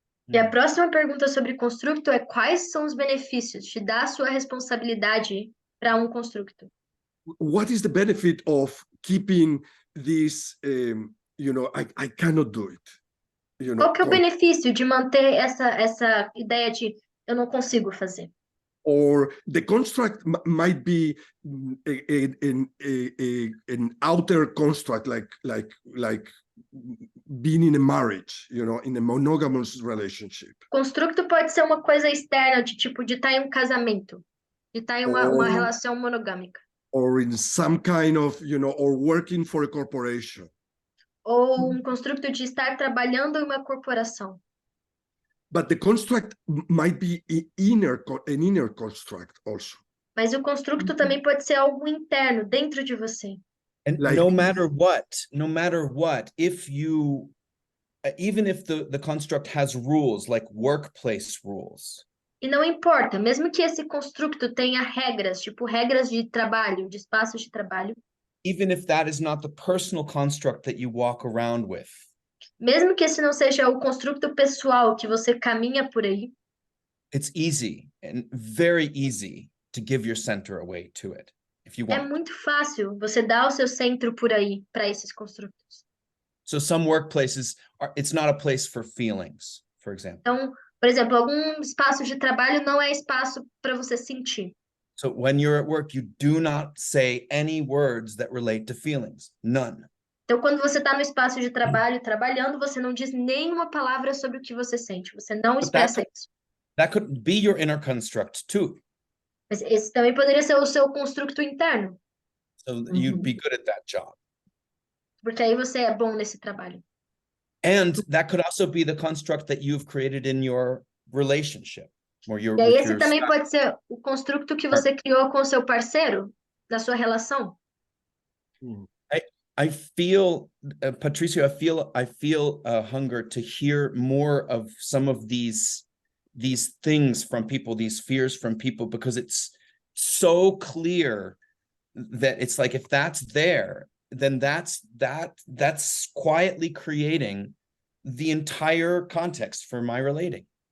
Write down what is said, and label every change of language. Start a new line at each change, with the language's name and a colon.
Portuguese: E a próxima pergunta sobre constructo é: quais são os benefícios de dar a sua responsabilidade para um constructo?
English: What is the benefit of keeping this, I cannot do it?
Portuguese: Qual que é o benefício de manter essa ideia de eu não consigo fazer?
English: Or the construct might be an outer construct, like being in a marriage, in a monogamous relationship.
Portuguese: Constructo pode ser uma coisa externa, de estar em um casamento, de estar em uma relação monogâmica.
English: Or in some kind of, or working for a corporation.
Portuguese: Ou um constructo de estar trabalhando em uma corporação.
English: But the construct might be an inner construct also.
Portuguese: Mas o constructo também pode ser algo interno, dentro de você.
English: And no matter what, if you, even if the construct has rules like workplace rules.
Portuguese: E não importa, mesmo que esse constructo tenha regras, tipo regras de trabalho, de espaços de trabalho.
English: Even if that is not the personal construct that you walk around with.
Portuguese: Mesmo que esse não seja o constructo pessoal que você caminha por aí.
English: It's easy and very easy to give your center away to it if you
Portuguese: É
English: want.
Portuguese: muito fácil você dar o seu centro por aí para esses construtos.
English: So some workplaces it's not a place for feelings, for example.
Portuguese: Então, por exemplo, algum espaço de trabalho não é espaço para você sentir.
English: So when you're at work, you do not say any words that relate to feelings. None.
Portuguese: Então, quando você está no espaço de trabalho, trabalhando, você não diz nenhuma palavra sobre o que você sente. Você não
English: But
Portuguese: expressa isso.
English: that could be your inner construct too.
Portuguese: Mas esse também poderia ser o seu construto interno,
English: So you'd be good at that job.
Portuguese: porque aí você é bom nesse trabalho.
English: And that could also be the construct that you've created in your relationship or
Portuguese: E aí esse também pode ser o construto que você criou com o seu parceiro, na sua relação.
English: I feel, Patricio, I feel a hunger to hear more of some of these things from people, these fears from people, because it's so clear that it's like, if that's there, then that's quietly creating the entire context for my relating.